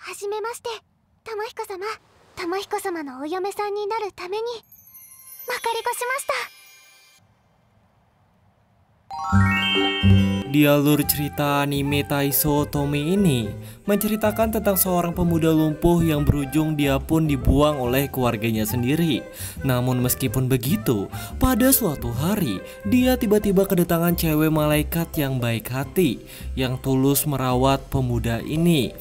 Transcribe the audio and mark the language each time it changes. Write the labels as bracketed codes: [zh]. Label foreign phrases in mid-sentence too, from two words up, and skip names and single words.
[ja] はじめまして、玉彦様。玉彦様のお嫁さんになるためにまかり越しました。 [id] Di alur cerita anime Taiso Tomi ini menceritakan tentang seorang pemuda lumpuh yang berujung dia pun dibuang oleh keluarganya sendiri. Namun meskipun begitu, pada suatu hari dia tiba-tiba kedatangan cewek malaikat yang baik hati yang tulus merawat pemuda ini.